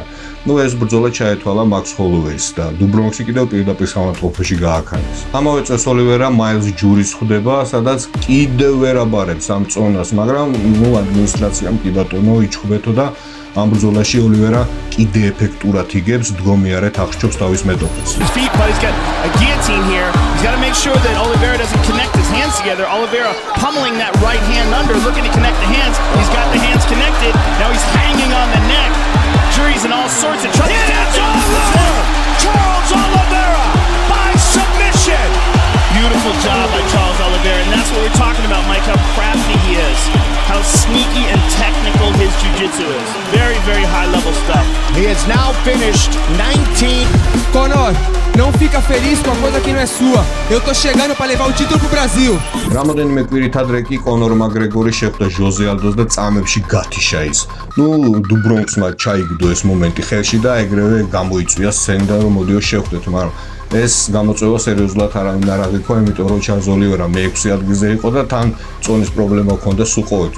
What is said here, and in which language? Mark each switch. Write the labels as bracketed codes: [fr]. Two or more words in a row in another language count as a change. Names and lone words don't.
[ka] ეს ბრძოლა ჩაეთვალა მაქს ჰოლოვეის და დუბრონკსი კიდევ პირდაპირ სამართლოფოში გააქანეს. ამავე წელს ოლივერა მაილზ ჯურის ხვდება, სადაც კიდევ ვერ აბარებს ამ წონას, მაგრამ ადმინისტრაციამ კი ბატონო იჩხუბეთო და ამ ბრძოლაში ოლივერა კიდე ეფექტურად იგებს, დგომიარეთ აღჭობს თავის მეტოქეს. [en] His feet, but he's got a guillotine here. He's got to make sure that Oliveira doesn't connect his hands together. Oliveira pummeling that right hand under, looking to connect the hands. He's got the hands connected. Now he's hanging on the neck. Jury's in all sorts of trouble. It's over. Charles Oliveira by submission. Beautiful job by Charles Oliveira, and that's what we're talking about, Mike, how crafty he is, how sneaky and technical his jiu-jitsu is. Very, very high-level stuff. He has now finished 19. [pt] Conor, não fica feliz com a coisa que não é sua. Eu tô chegando pra levar o título pro Brasil. [ka] რამოდენიმე კვირით ადრე კი კონორ მაკგრეგორი შეხვდა ჟოზე ალდოს და წამებში გათიშა ის. დუბრონკსმა ჩაიგდო ეს მომენტი ხელში და ეგრევე გამოიწვია სცენა რომ მოდიო შევხვდეთ, მაგრამ ეს გამოწვევა სერიოზულად არავინ არ აღიქვა, იმიტომ რომ ჩარლზ ოლივერა მე-6 ადგილზე იყო და თან წონის პრობლემა ჰქონდა სულ ყოველთვის.